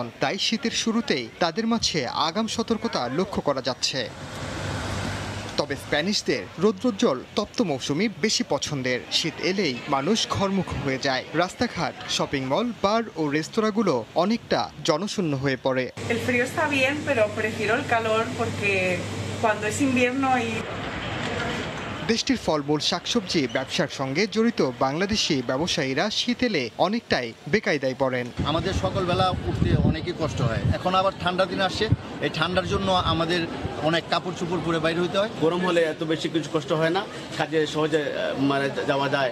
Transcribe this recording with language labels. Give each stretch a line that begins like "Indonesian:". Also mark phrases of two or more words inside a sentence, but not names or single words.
Bangla: তাই শীতের শুরুতেই তাদের মাঝে আগাম সতর্কতা লক্ষ্য করা যাচ্ছে। তবে স্প্যানিশদের রৌদ্রোজ্জ্বল তপ্ত মৌসুমি বেশি পছন্দের। শীত এলেই মানুষ ঘরমুখ হয়ে যায়। রাস্তাঘাট, শপিং মল, বার ও রেস্তোরাঁগুলো অনেকটা জনশূন্য হয়ে পড়ে।
Spanish: El frío está bien, pero prefiero el calor porque cuando es invierno y
Bangla: দেশটির ফলমূল, শাকসবজি ব্যবসার সঙ্গে জড়িত বাংলাদেশি ব্যবসায়ীরা শীত এলে অনেকটাই বেকায়দায় পড়েন। আমাদের সকালবেলা উঠতে অনেকই কষ্ট হয়। এখন আবার ঠান্ডা দিন আসছে, এই ঠান্ডার জন্য আমাদের অনেক কাপড় চোপড় পরে বাইরে হইতে হয়। গরম হলে এত বেশি কিছু কষ্ট হয় না, কাজে সহজে যাওয়া যায়।